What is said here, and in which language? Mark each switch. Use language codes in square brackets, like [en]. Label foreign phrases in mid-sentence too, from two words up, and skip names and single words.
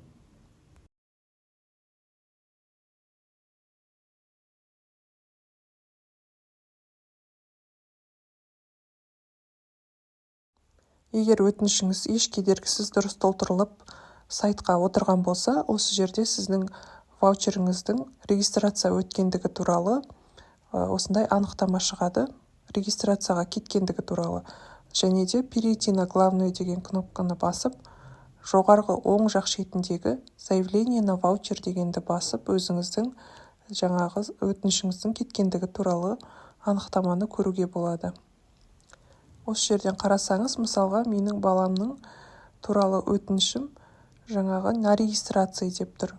[kk] Егер өтінішіңіз еш кедергісіз дұрыс толтырылып сайтқа отырған болса, осы жерде сіздің ваучеріңіздің регистрация өткендігі туралы осындай анықтама шығады, регистрацияға кеткендігі туралы. Және де [ru] перейти на главную [kk] деген кнопканы басып, жоғарғы оң жақ шетіндегі [ru] заявление на ваучер [kk] дегенді басып, өзіңіздің жаңағы өтінішіңіздің кеткендігі туралы анықтаманы көруге болады. Осы жерден қарасаңыз, мысалға, менің баламның туралы өтінішім жаңағы [ru] на регистрация [kk] деп тұр.